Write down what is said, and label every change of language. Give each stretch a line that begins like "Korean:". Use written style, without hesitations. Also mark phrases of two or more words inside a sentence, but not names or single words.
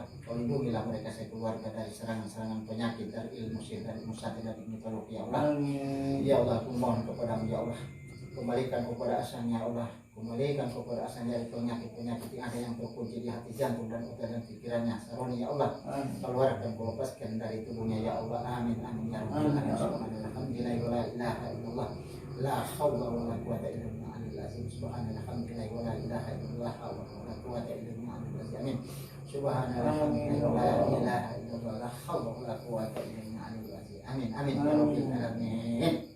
Indonesian: Kau lindungilah mereka sekeluarga dari serangan-serangan penyakit, dari ilmu sihir, dari ilmu sate, dari mitologi
Arabic: يا الله. يا الله,
Indonesian: aku mohon kepadamu
Arabic: يا الله,
Indonesian: kembalikan kepada asalnya
Arabic: يا الله,
Indonesian: kembalikan kepada asalnya dari penyakit-penyakit yang ada yang terkunci di hati, jantung dan otak dan pikirannya. Saroni
Arabic: يا الله,
Indonesian: keluarkan, kau lepaskan dari tubuhnya ya Allah.
Arabic: آمين آمين يا رب العالمين. الحمد لله ولا إله إلا الله لا حول ولا قوة إلا بالله. سبحان الله ولا إله إلا الله ولا قوة إلا بالله. Amin. سبحان الله ولا إله إلا الله لا حول ولا قوة إلا بالله. آمين آمين يا رب العالمين.